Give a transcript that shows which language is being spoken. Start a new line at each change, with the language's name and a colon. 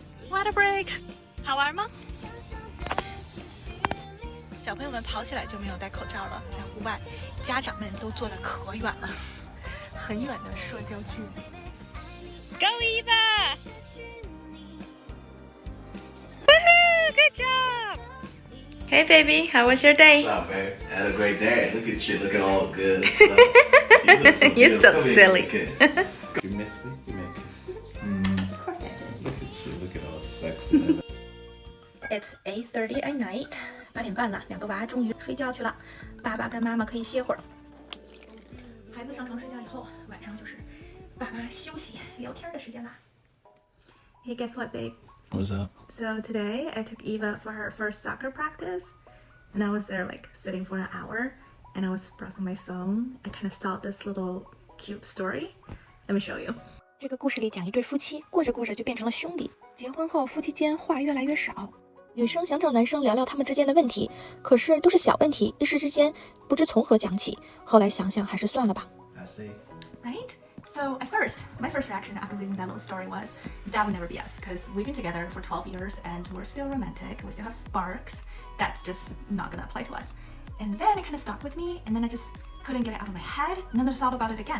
English: Water break，
Chinese: 好玩吗？小朋友们跑起来就没有戴口罩了，在户外，家长们都坐得可远了。很远的社交距离。
English: Go Eva! Woohoo! Good job! Hey baby, how was your day? What's up, babe? I had a great day. Look at you, looking all good. You're so silly. You miss me? You make Of course I did. Look at you, looking all sexy. It's 8:30 at night.
Chinese: 8点半了，两个娃终于睡觉去了，爸爸跟妈妈可以歇会儿。孩子上床睡觉以后，晚上就是爸妈休息聊天的时间啦。
English: Hey, guess what, babe? What's up? So today I took Eva for her first soccer practice, and I was there like sitting for an hour, and I was browsing my phone. I kind of saw this little cute story. Let me show you.
Chinese: 这个故事里讲一对夫妻，过着过着就变成了兄弟。结婚后，夫妻间话越来越少。女生想找男生聊聊他们之间的问题，可是都是小问题，一时之间不知从何讲起。后来想想还是算了吧。
English: I see. Right? So at first, my first reaction after reading that little story was, that would never be us, because we've been together for 12 years and we're still romantic, we still have sparks. That's just not gonna apply to us. And then it kind of stuck with me, and then I just couldn't get it out of my head, and then I thought about it again.